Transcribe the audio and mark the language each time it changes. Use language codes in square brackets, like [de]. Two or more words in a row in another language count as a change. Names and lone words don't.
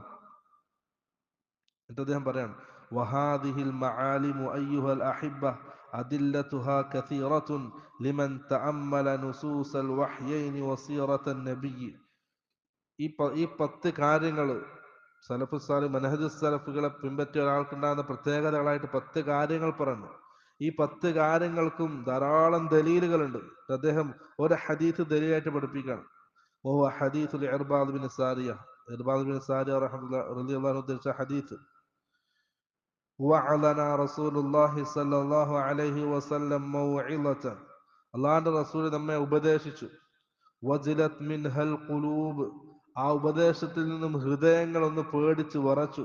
[ml] എന്നിട്ട് അദ്ദേഹം പറയാണ് [ar] وهذه المعالم أيها الأحبة أدلتها كثيرة لمن تأمل نصوص الوحيين وسيرة النبي. [ml] ഈ 10 കാര്യങ്ങൾ [ar] سلف صالح [ml] മനഹജ് സലഫുകളെ പിൻപറ്റിയ ഒരാൾക്കുണ്ടാകുന്ന പ്രത്യേകതകളായിട്ട് 10 കാര്യങ്ങൾ പറഞ്ഞു. ഈ 10 കാര്യങ്ങൾക്കും ധാരാളം ദലീലുകളുണ്ട്. അദ്ദേഹം ഒരു ഹദീസ് ദലീലായിട്ട് പഠിപ്പിക്കുകയാണ്. [ar] وهو حديث العرباض بن سارية. [ml] ഇർബാദ് ബിൻ സാരിയ [ar] رضي الله عنه [ml] ഉദ്ധരിച്ച ഹദീസ്, [ar] وعظنا رسول الله صلى الله عليه وسلم موعظة, [ml] അല്ലാഹുവിന്റെ റസൂൽ നമ്മെ ഉപദേശിച്ചു. [ar] وجلت منها القلوب, [ml] ആ ഉപദേശത്തിൽ നിന്നും ഹൃദയങ്ങൾ ഒന്ന് പേടിച്ച് വിറച്ചു.